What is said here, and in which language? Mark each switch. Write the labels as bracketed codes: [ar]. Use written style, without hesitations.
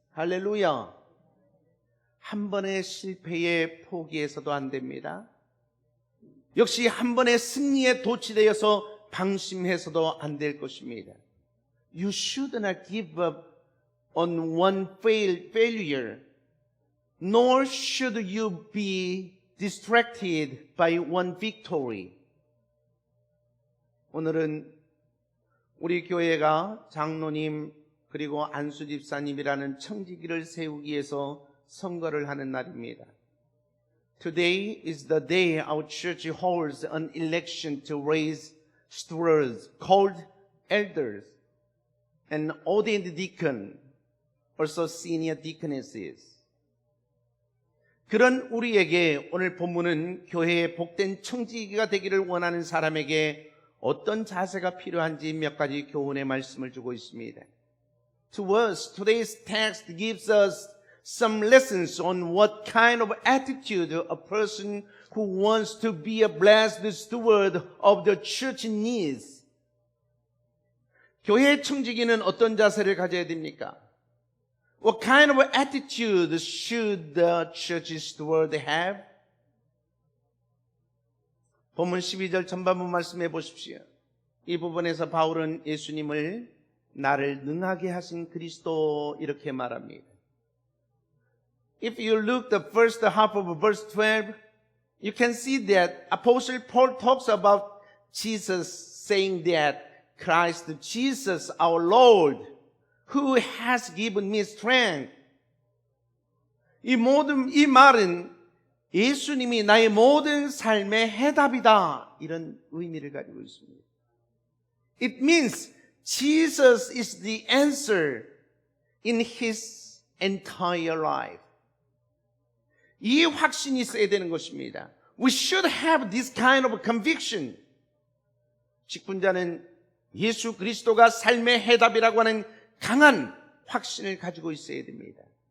[ko] 할렐루야. 한 번의 실패에 포기해서도 안 됩니다. 역시 한 번의 승리에 도취되어서 방심해서도 안 될 것입니다. [en] You should not give up on one failure, nor should you be distracted by one victory. [ko] 오늘은 우리 교회가 장로님 그리고 안수 집사님이라는 청지기를 세우기 위해서 선거를 하는 날입니다. [en] Today is the day our church holds an election to raise stewards called elders and ordained deacon, also senior deaconesses. [ko] 그런 우리에게 오늘 본문은 교회의 복된 청지기가 되기를 원하는 사람에게 어떤 자세가 필요한지 몇 가지 교훈의 말씀을 주고 있습니다. [en] To us, today's text gives us some lessons on what kind of attitude a person who wants to be a blessed steward of the church needs. [ko] 교회의 청지기는 어떤 자세를 가져야 됩니까? [en] What kind of attitude should the church steward have? [ko] 본문 12절 전반부 말씀해 보십시오. 이 부분에서 바울은 예수님을 나를 능하게 하신 그리스도 이렇게 말합니다. [en] If you look the first half of verse 12, you can see that Apostle Paul talks about Jesus saying that Christ Jesus our Lord who has given me strength. [ko] 이 말은 예수님이 나의 모든 삶의 해답이다. 이런 의미를 가지고 있습니다. [en] It means Jesus is the answer in his entire life. [ko] 이 확신이 있어야 되는 것입니다. [en] We should have this kind of conviction. [ko] 직분자는 예수 그리스도가 삶의 해답이라고 하는 강한 확신을 가지고 있어야 됩니다.